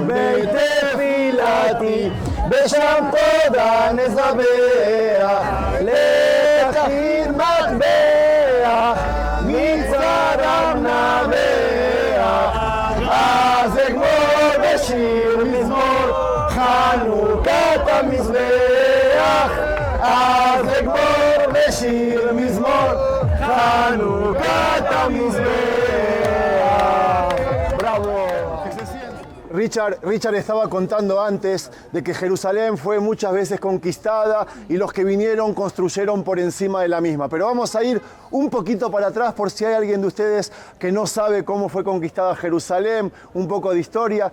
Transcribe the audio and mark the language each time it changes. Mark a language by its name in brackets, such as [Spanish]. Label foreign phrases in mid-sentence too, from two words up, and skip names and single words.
[Hebrew] בית תפילתי, בשם תודה נזבח, לתכין מטבע, מצדם נבח, אז אגמור בשיר מזמור, חנוכת המזבח, אז אגמור בשיר מזמור, חנוכת המזבח. [Spanish] Bravo. Richard estaba contando antes de que Jerusalén fue muchas veces conquistada y los que vinieron construyeron por encima de la misma. Pero vamos a ir un poquito para atrás por si hay alguien de ustedes que no sabe cómo fue conquistada Jerusalén, un poco de historia.